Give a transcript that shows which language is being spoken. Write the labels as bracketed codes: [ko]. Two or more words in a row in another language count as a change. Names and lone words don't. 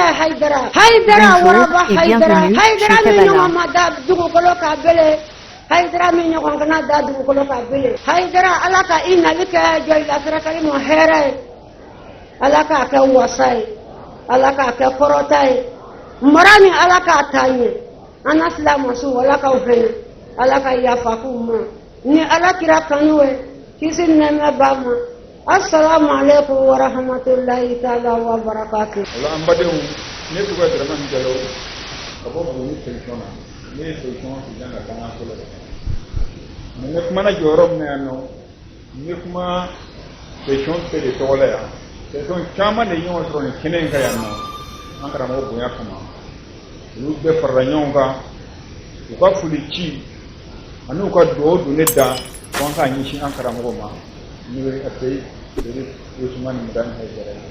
[bm] Haidara waraba Haidara min ɲɔgɔn ma da dugukolo ka bele Haidara min ɲɔgɔn kana da dugukolo ka bele Haidara ala ka i nali kɛ Diohila Firakari ma hɛrɛ ye ala k'a kɛ wasa ye ala k'a kɛ kɔrɔta ye mara ni ala k'a taa ɲɛ an na silamɛsu ala k'aw fɛnɛ ala ka yafa k'u ma ni ala kira kanu ye kisi nɛmɛ b'a ma [ar] السلام عليكم ورحمة الله تعالى وبركاته. [bm] Ola an badenw ne tɔgɔ ye Dramani Jalo ka bɔ Buguni section na ne ye [fr] section président [bm] ka kan ko la ne kuma na jɔyɔrɔ min yan nɔ ne kuma section bɛɛ de tɔgɔ la yan [fr] c'est donc [bm] caman de ɲɔgɔn sɔrɔ nin kɛnɛ in kan yan nɔ an karamɔgɔ bonya kama olu bɛɛ farala ɲɔgɔn kan u ka foli ci ani u ka dugawu don ne da ko an k'a ɲɛsin an karamɔgɔ ma n'o ye Aseyi Usumani Madani Hayidara